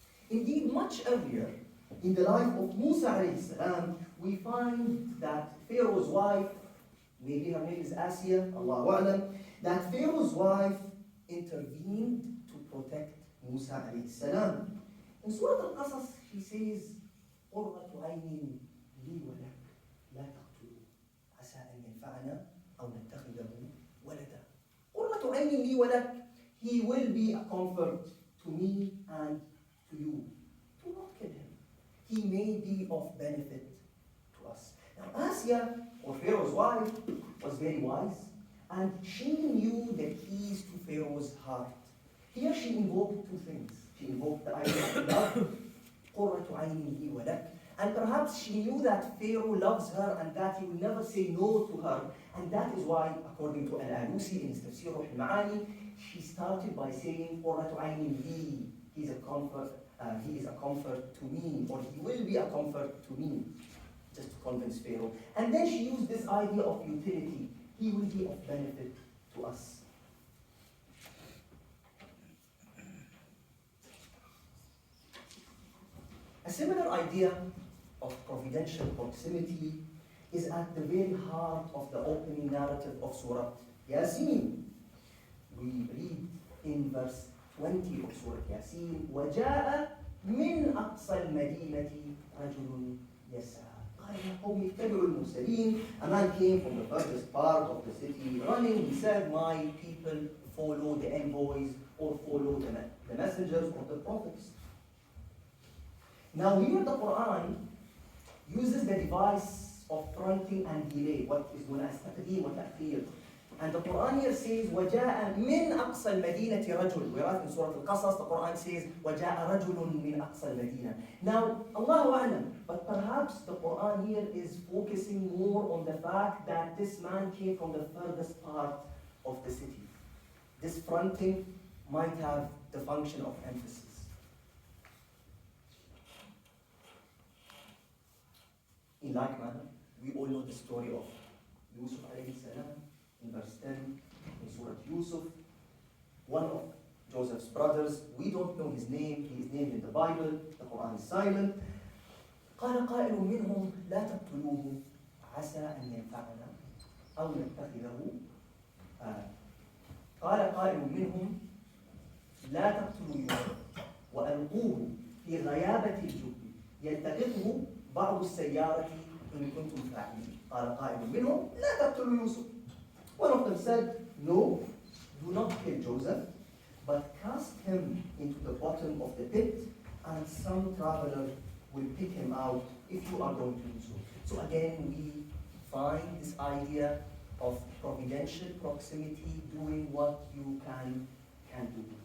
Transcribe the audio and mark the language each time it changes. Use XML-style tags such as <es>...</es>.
<en>Indeed, much earlier in the life of Musa alayhi salam, we find that Pharaoh's wife, maybe her name is Asiya, Allahu a'lam, that Pharaoh's wife intervened to protect Musa alayhi salam. In Surah Al-Qasas, she says,</en> <ar>قُرَّةُ عَيْنٍ لِي وَلَكَ لَا تَقْتُلُوا عَسَىٰ أَن يَنفَعَنَا أَوْ نَتَّخِذَهُ وَلَدًا. قُرَّةُ عَيْنٍ لِي وَلَكَ.</ar> <en>He will be a comfort to me and to you. Do not kill him. He may be of benefit to us. Now, Asiya, or Pharaoh's wife, was very wise, and she knew the keys to Pharaoh's heart. Here she invoked two things. She invoked the idea of love,</en> <ar>قُرَّةُ عَيْنٍ لِي وَلَكَ,</ar> <en>And perhaps she knew that Pharaoh loves her and that he will never say no to her. And that is why, according to Al-Alusi in his Tafsir al-Ma'ani, she started by saying,</en> <ar>قُرَّةُ عَيْنٍ لِي,</ar> <en>he is a comfort to me, or he will be a comfort to me, just to convince Pharaoh. And then she used this idea of utility. He will be of benefit to us. A similar idea of providential proximity is at the very heart of the opening narrative of Surah Yasin. We read in verse 20 of Surah Yasin,</en> <ar>وَجَاءَ مِنْ أَقْصَى الْمَدِينَةِ رَجُلٌ يَسْعَى قَالَ يَا قَوْمِ اتَّبِعُوا الْمُرْسَلِينَ.</ar> <en>A man came from the furthest part of the city running. He said, my people follow the envoys or follow the messengers or the prophets. Now here the Quran uses the device of fronting and delay, what is known as taqdeem wa ta'khir. And the Quran here says,</en> <ar>وَجَاءَ مِنْ أَقْصَى الْمَدِينَةِ رَجُلٌ.</ar> <en>Whereas in Surah Al-Qasas, the Quran says,</en> <ar>وَجَاءَ رَجُلٌ مِنْ أَقْصَى الْمَدِينَة.</ar> <en>Now, Allahu A'lam, but perhaps the Quran here is focusing more on the fact that this man came from the furthest part of the city. This fronting might have the function of emphasis. In like manner, we all know the story of Yusuf alayhi salam in verse 10 in Surah Yusuf, one of Joseph's brothers. We don't know his name. He is named in the Bible. The Quran is silent.</en> <ar>قال قائل منهم لا تقتلوه عسى أن ينفعنا أو نتخذه قال قائل منهم لا تقتلوا يوسف وألقوه في غيابة الجب يلتقطه بعض السيارة إن كنتم فاعلين. قال قائل منهم لا تقتلوا يوسف.</ar> <en>One of them said, no, do not kill Joseph, but cast him into the bottom of the pit, and some traveler will pick him out if you are going to do so. So again, we find this idea of providential proximity, doing what you can do.</en>